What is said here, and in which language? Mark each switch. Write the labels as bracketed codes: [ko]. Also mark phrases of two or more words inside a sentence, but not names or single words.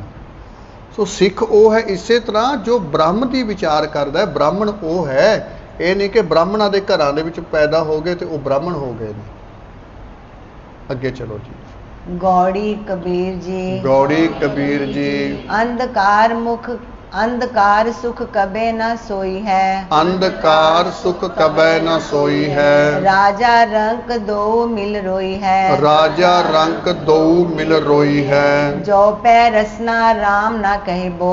[pa] ਸੋ ਸਿੱਖ ਉਹ ਹੈ ਇਸੇ ਤਰ੍ਹਾਂ ਜੋ ਬ੍ਰਹਮ ਦੀ ਵਿਚਾਰ ਕਰਦਾ ਹੈ। ਬ੍ਰਾਹਮਣ ਉਹ ਹੈ, ਇਹ ਨਹੀਂ ਕਿ ਬ੍ਰਾਹਮਣਾਂ ਦੇ ਘਰਾਂ ਦੇ ਵਿੱਚ ਪੈਦਾ ਹੋ ਗਏ ਤੇ ਉਹ ਬ੍ਰਾਹਮਣ ਹੋ ਗਏ ਨੇ। ਅੱਗੇ ਚਲੋ ਜੀ। [hi] गौड़ी कबीर जी गौड़ी कबीर जी अंधकार सुख कबे न सोई है। अंधकार सुख कबै न सोई है। राजा रंक दो मिल रोई है। राजा रंक दो मिल रोई है। जो पै रसना राम न कहबो।